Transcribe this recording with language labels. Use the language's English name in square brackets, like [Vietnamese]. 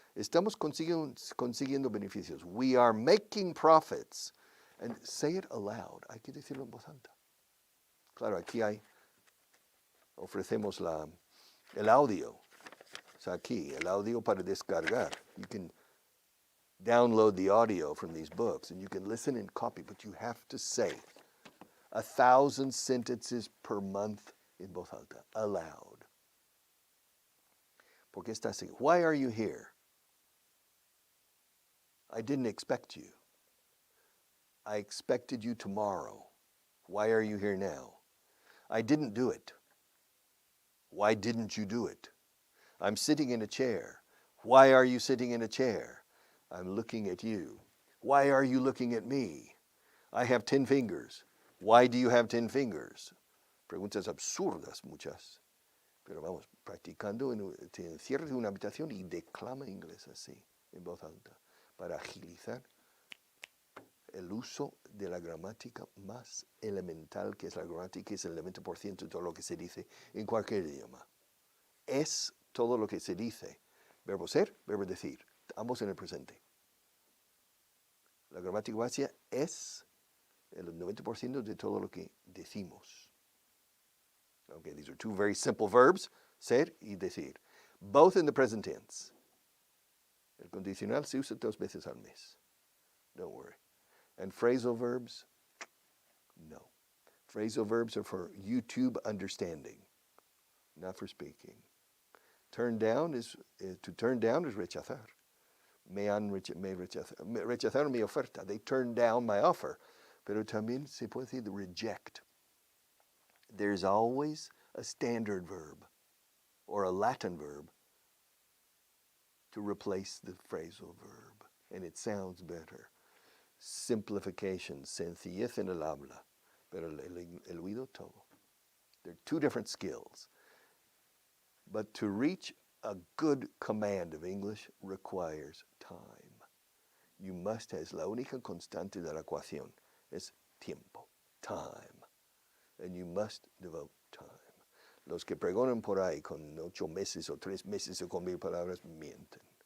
[Spanish] Estamos consiguiendo beneficios. [English] We are making profits. And say it aloud. [Spanish] Hay que decirlo en voz alta. Claro, aquí ofrecemos el audio. O sea, aquí, el audio para descargar. [English] You can download the audio from these books and you can listen and copy, but you have to say 1,000 sentences per month in [Spanish] voz alta, [English] aloud. [Spanish] ¿Por qué estás aquí? [English] Why are you here? I didn't expect you. I expected you tomorrow. Why are you here now? I didn't do it. Why didn't you do it? I'm sitting in a chair. Why are you sitting in a chair? I'm looking at you. Why are you looking at me? I have 10 fingers. Why do you have 10 fingers? [Spanish] Preguntas absurdas muchas. Pero vamos, practicando, te encierras en una habitación y declama inglés así, en voz alta, para agilizar el uso de la gramática más elemental, que es la gramática, que es el 90% de todo lo que se dice en cualquier idioma. Es todo lo que se dice. Verbo ser, verbo decir, ambos en el presente. La gramática básica es el 90% de todo lo que decimos. [English] Okay, these are 2 very simple verbs, [Spanish] ser y decir. [English] Both in the present tense. [Spanish] El condicional se usa 2 veces al mes. [English] Don't worry. And phrasal verbs? No. Phrasal verbs are for YouTube understanding, not for speaking. Turn down is to turn down is rechazar. [Spanish] Me rechazaron mi oferta. [English] They turned down my offer. [Spanish] Pero también se puede decir reject. [English] There's always a standard verb or a Latin verb to replace the phrasal verb, and it sounds better. [Spanish] Simplification, sencillez en el habla, pero el oído todo. [English] They're two different skills. But to reach a good command of English requires time. You must, [Spanish] es la única constante de la ecuación, es tiempo, time. [English] And you must devote time. [Spanish] Los que pregonan por ahí con 8 meses o 3 meses o con 1000 palabras mienten.